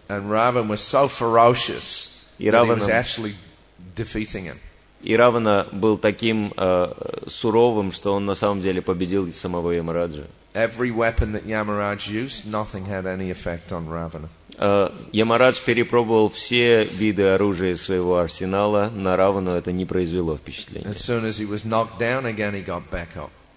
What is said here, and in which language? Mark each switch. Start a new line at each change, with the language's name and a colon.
English: And Ravan was so ferocious
Russian: И
English: that he was
Russian: Равана,
English: actually defeating him.
Russian: И Равана был таким суровым, что он на самом деле победил самого Ямараджа.
English: Every weapon that Yamaraj used, nothing had any effect on Ravana.
Russian: Ямарадж перепробовал все виды оружия из своего арсенала, на Равану это не произвело впечатления.
English: As soon as he was knocked down again, he got back up.